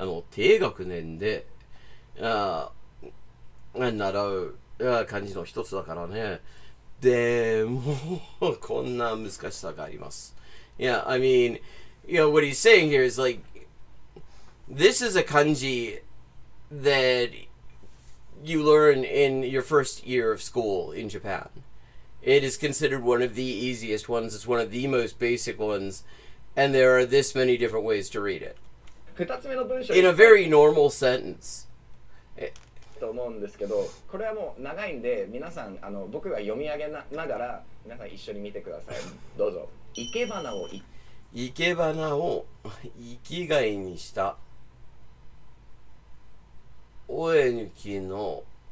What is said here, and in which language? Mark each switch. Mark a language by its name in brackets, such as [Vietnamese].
[Japanese] 低学年で習う漢字の一つだからね。でもこんな難しさがあります。 [English] Yeah, I mean, what he's saying here is like, this is a kanji that you learn in your first year of school in Japan. It is considered one of the easiest ones. It's one of the most basic ones. And there are this many different ways to read it. [Japanese] 2つ目の文章 [English] In a very normal sentence. [Japanese] と思うんですけど、これはもう長いんで皆さん僕が読み上げながら皆さん一緒に見てください。どうぞ。生け花を生け花を生きがいにしたおえぬきの